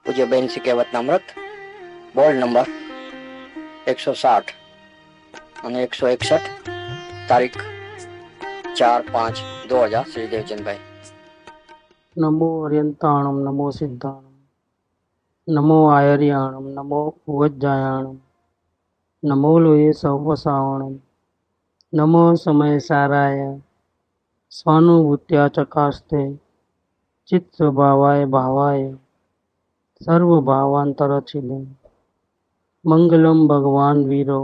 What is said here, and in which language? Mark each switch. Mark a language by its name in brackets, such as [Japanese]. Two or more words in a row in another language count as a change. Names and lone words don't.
[Gujarati] પૂજ્ય બેન શ્રી કહેવતનામૃત બોર્ડ નંબર 160 અને 161 તારીખ 4/5/2000 શ્રી દેવચંદભાઈ। [Prakrit languages] नमो अर्यंताणम नमो सिद्धाणम नमो आयर्याणम नमो उवज्जायाणम नमो लोये सवसावणम नमो समय [Sanskrit] साराय स्वानुभूत्या चकास्ते चित्त स्वभावाय भावाय सर्वभावांतरचिले मंगलम भगवान वीरो